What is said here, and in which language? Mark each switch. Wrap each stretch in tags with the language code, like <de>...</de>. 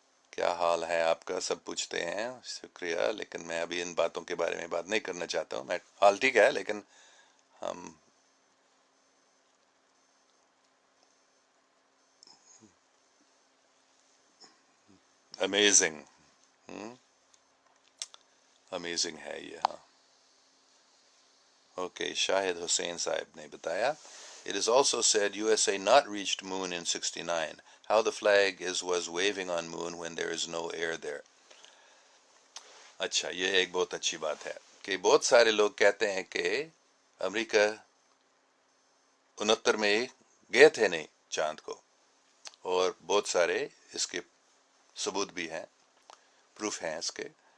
<ur>کیا حال ہے آپ کا، سب پوچھتے ہیں، شکریہ. لیکن میں ابھی ان باتوں کے بارے میں بات نہیں کرنا چاہتا ہوں. میں حال ٹھیک ہے لیکن ہم امیزنگ امیزنگ ہے یہ. ہاں اوکے، شاہد حسین صاحب نے بتایا</ur> <en>It is also said USA not reached moon in 69. How the flag was waving on moon when there is no air there.</en> <ur>اچھا، یہ ایک بہت اچھی بات ہے کہ بہت سارے لوگ کہتے ہیں کہ امریکہ 69 میں گئے تھے نہیں چاند کو، اور بہت سارے اس کے ثبوت بھی ہیں، پروف ہیں اس کے.</ur>